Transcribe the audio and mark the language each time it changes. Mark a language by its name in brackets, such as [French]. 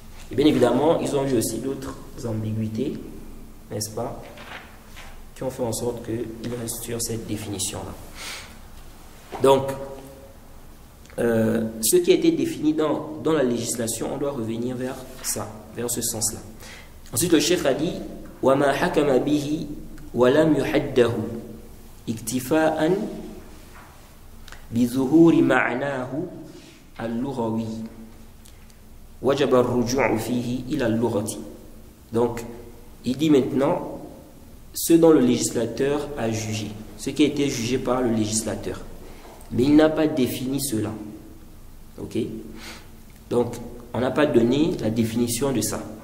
[French] Et bien évidemment, ils ont eu aussi d'autres ambiguïtés, n'est-ce pas, qui ont fait en sorte qu'ils restent sur cette définition-là. Donc, ce qui a été défini dans la législation, on doit revenir vers ça, vers ce sens-là. Ensuite, le cheikh a dit [Arabic] وَمَا حَكَمَ بِهِ وَلَمْ يُحَدَّهُ اكْتِفَاءً بِظُهُورِ مَعْنَاهُ اللُّغَوِيِّ وَجَبَ الرُّجُوعُ فِيهِ إِلَى اللُّغَةِ. [French] Donc, il dit maintenant ce dont le législateur a jugé, ce qui a été jugé par le législateur. Mais il n'a pas défini cela. Ok? Donc, on n'a pas donné la définition de ça.